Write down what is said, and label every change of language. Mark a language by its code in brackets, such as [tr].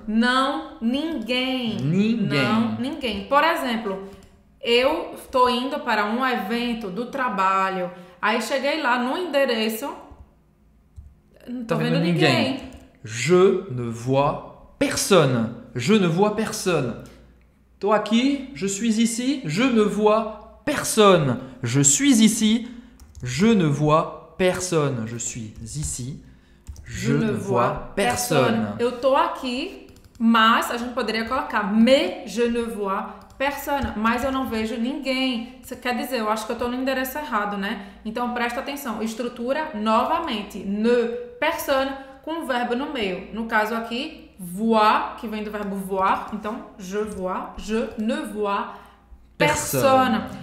[pt] Não, ninguém. Ninguém. Não, ninguém. Por exemplo, eu estou indo para um evento do trabalho. Aí cheguei lá no endereço. Não estou vendo ninguém. [fr] Je ne vois personne. Je ne vois personne. [pt] Estou aqui, [fr] je suis ici, je ne vois personne. Je suis ici, je ne vois personne. Je suis ici, je ne vois personne. [pt] Eu estou aqui, mas a gente poderia colocar mais [fr] je ne vois personne, [pt] mas eu não vejo ninguém. Isso quer dizer, eu acho que eu estou no endereço errado, né? Então presta atenção. Estrutura novamente. Ne, personne, com o verbo no meio. No caso aqui, voir, que vem do verbo voir. Então, [fr] je vois, je ne vois Persona.